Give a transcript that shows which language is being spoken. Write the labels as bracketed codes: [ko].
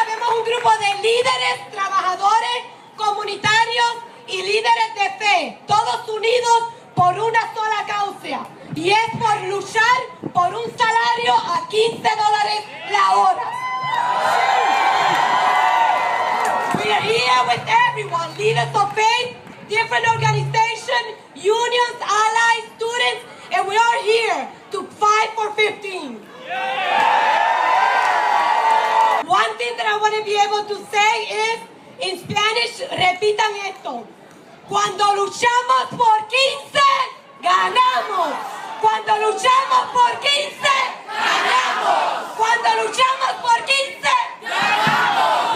[es] Un grupo de líderes, trabajadores, comunitarios y líderes de fe, todos unidos por una sola causa, y es por luchar por un salario a $15 la hora. [en] We are here with everyone, leaders of faith, different organizations, unions, allies, students, and we are here to fight for 15. One thing that I want to be able to say is, in Spanish, [es] repitan esto. Cuando luchamos por 15, ganamos. Cuando luchamos por 15, ganamos. Cuando luchamos por 15, ganamos.